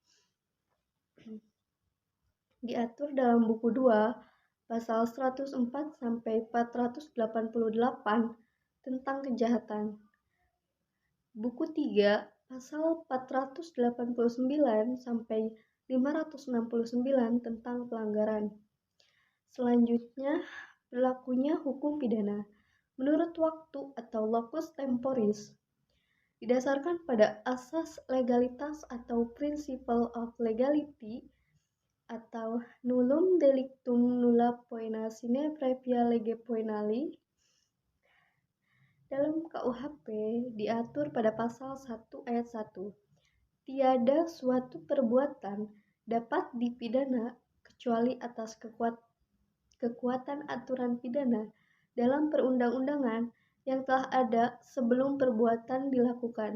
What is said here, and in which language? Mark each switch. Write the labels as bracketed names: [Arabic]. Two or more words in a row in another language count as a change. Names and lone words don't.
[Indonesian] Diatur dalam buku 2 pasal 104 sampai 488 tentang kejahatan. Buku 3 pasal 489 sampai 569 tentang pelanggaran. Selanjutnya, berlakunya hukum pidana menurut waktu atau [Latin] locus temporis [Indonesian] didasarkan pada asas legalitas atau [English] principle of legality [Indonesian] atau [Latin] nullum delictum nulla poena sine previa lege poenali. [Indonesian] Dalam KUHP diatur pada pasal 1 ayat 1. Tiada suatu perbuatan dapat dipidana kecuali atas kekuatan aturan pidana dalam perundang-undangan yang telah ada sebelum perbuatan dilakukan.